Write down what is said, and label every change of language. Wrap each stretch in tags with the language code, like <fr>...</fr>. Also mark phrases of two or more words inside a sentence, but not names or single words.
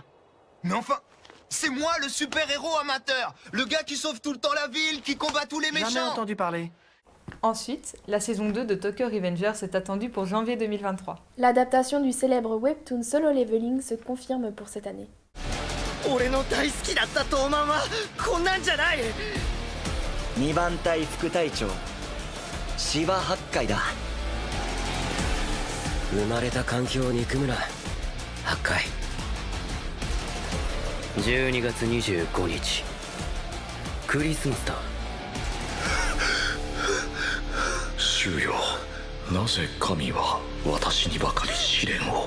<fr>Mais enfin, c'est moi le super-héros amateur. Le gars qui sauve tout le temps la ville, qui combat tous les méchants. Jamais entendu parler. Ensuite, la saison 2 de Tokyo Revengers est attendue pour janvier 2023. L'adaptation du célèbre webtoon Solo Leveling se confirme pour cette année.</fr> <ja>俺の大好きだった東卍はこんなんじゃない。 2番隊副隊長芝八海だ。生まれた環境を憎むな八海。12月25日クリスマスだ。終了。なぜ神は私にばかり試練を。</ja>